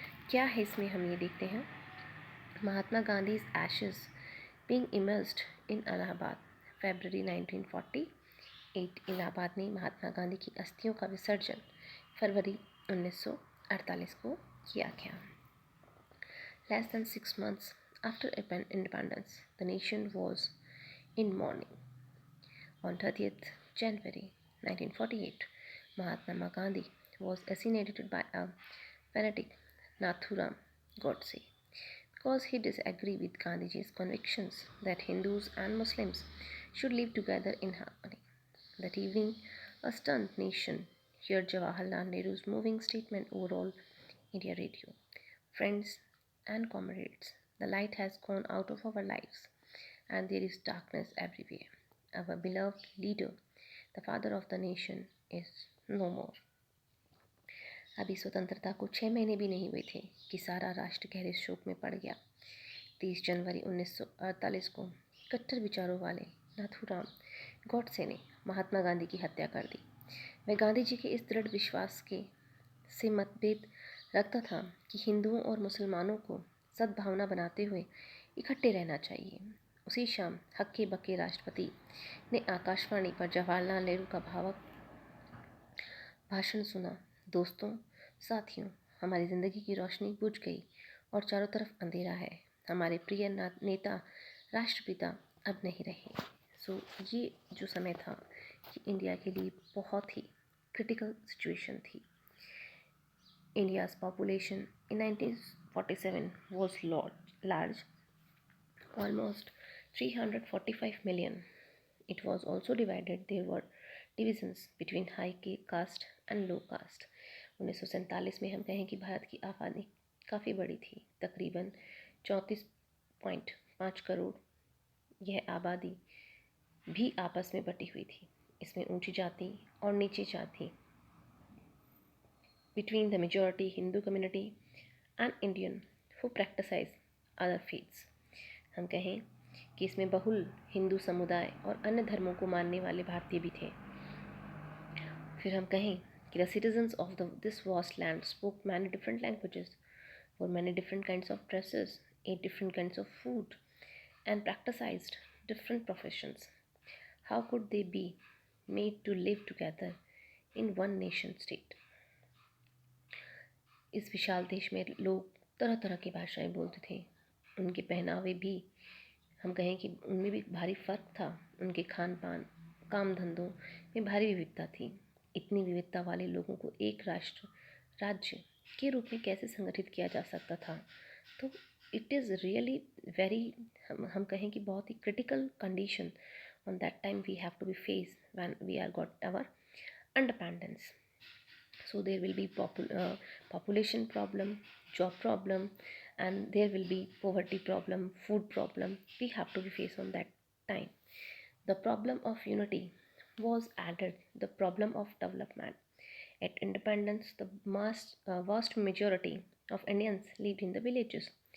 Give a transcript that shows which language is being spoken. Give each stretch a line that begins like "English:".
Hindi: क्या है इसमें हम ये देखते हैं। Mahatma Gandhi
English: Ashes being immersed in Allahabad February 1948।
Hindi: इलाहाबाद में महात्मा गांधी की अस्थियों का विसर्जन फरवरी 1948 को किया गया।
English: Less than 6 months after independence, the nation was in mourning. On 30th January 1948, Mahatma Gandhi was assassinated by a fanatic, Nathuram Godse, because he disagreed with Gandhiji's convictions that Hindus and Muslims should live together in harmony. That evening, a stunned nation heard Jawaharlal Nehru's moving statement over all India radio. Friends and comrades, the light has gone out of our lives and there is darkness everywhere. Our beloved leader, the father of the nation, is no more.
Hindi: अभी स्वतंत्रता को 6 महीने भी नहीं हुए थे कि सारा राष्ट्र गहरे शोक में पड़ गया। 30 जनवरी 1948 को कट्टर विचारों वाले नाथूराम गॉडसे ने महात्मा गांधी की हत्या कर दी। वह गांधी जी के इस दृढ़ विश्वास के से मतभेद रखता था कि हिंदुओं और मुसलमानों को सद्भावना बनाते हुए इकट्ठे रहना चाहिए। उसी शाम हक्के बक्के राष्ट्रपति ने आकाशवाणी पर जवाहरलाल नेहरू का भावुक भाषण सुना। दोस्तों, साथियों, हमारी ज़िंदगी की रोशनी बुझ गई और चारों तरफ अंधेरा है। हमारे प्रिय नेता राष्ट्रपिता अब नहीं रहे। सो ये जो समय था कि इंडिया के लिए बहुत ही क्रिटिकल सिचुएशन थी।
English: India's population in 1947 was large, almost 345 million. It was also divided. There were divisions between high caste and low caste.
Hindi: 1947 में हम कहें कि भारत की आबादी काफ़ी बड़ी थी, तकरीबन 34.5 करोड़। यह आबादी भी आपस में बटी हुई थी। इसमें ऊंची जाति और नीची जाति,
English: between the majority Hindu community and Indian who practice other faiths.
Hindi: हम कहें कि इसमें बहुल हिंदू समुदाय और अन्य धर्मों को मानने वाले भारतीय भी थे। फिर हम कहें कि
English: The citizens of this vast land spoke many different languages, wore many different kinds of dresses, ate different kinds of food, and practiced different professions. How could they be made to live together in one nation state?
Hindi: इस विशाल देश में लोग तरह तरह की भाषाएं बोलते थे। उनके पहनावे भी हम कहें कि उनमें भी भारी फर्क था। उनके खान पान, काम धंधों में भारी विविधता थी। इतनी विविधता वाले लोगों को एक राष्ट्र, राज्य के रूप में कैसे संगठित किया जा सकता था?
English: तो it is really very,
Hindi: हम कहें कि बहुत ही
English: Critical condition on that time we have to be face when we are got our independence. So there will be population problem, job problem, and there will be poverty problem, food problem. We have to be faced on that time. The problem of unity was added, the problem of development. At independence, the vast majority of Indians lived in the villages.